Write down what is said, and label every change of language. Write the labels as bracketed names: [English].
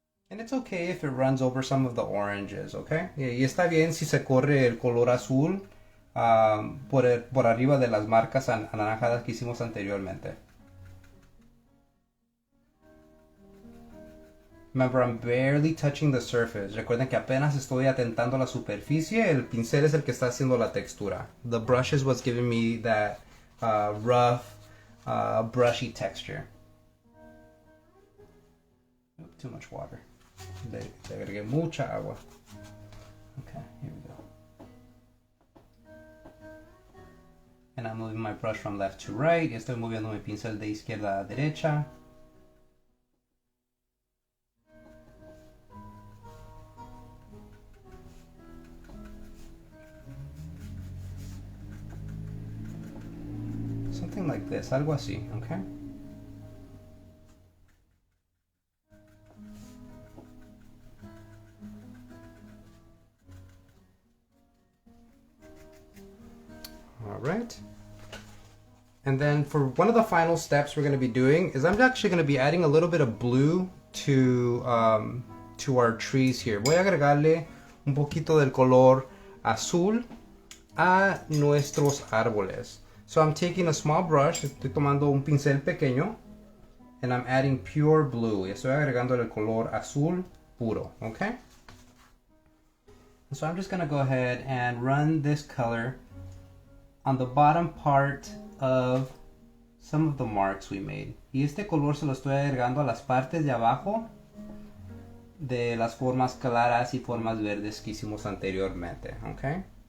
[English] And it's okay if it runs over some of the oranges, okay? [Spanish] Y está bien si se corre el color azul por arriba de las marcas anaranjadas que hicimos anteriormente. [English] Remember, I'm barely touching the surface. [Spanish] Recuerden que apenas estoy atentando a la superficie. El pincel es el que está haciendo la textura. [English] The brush is what's giving me that rough, brushy texture. Oop, too much water. [Spanish] Le agregué mucha agua. [English] Okay, here we go. And I'm moving my brush from left to right. [Spanish] Estoy moviendo mi pincel de izquierda a derecha. [English] Something like this, [Spanish] algo así, [English] okay? All right. And then for one of the final steps we're going to be doing is I'm actually going to be adding a little bit of blue to our trees here. [Spanish] Voy a agregarle un poquito del color azul a nuestros árboles. [English] So I'm taking a small brush, [Spanish] estoy tomando un pincel pequeño, [English] and I'm adding pure blue. [Spanish] Y estoy agregando el color azul puro, okay? [English] So I'm just gonna go ahead and run this color on the bottom part of some of the marks we made. [Spanish] Y este color se lo estoy agregando a las partes de abajo de las formas claras y formas verdes que hicimos anteriormente, okay?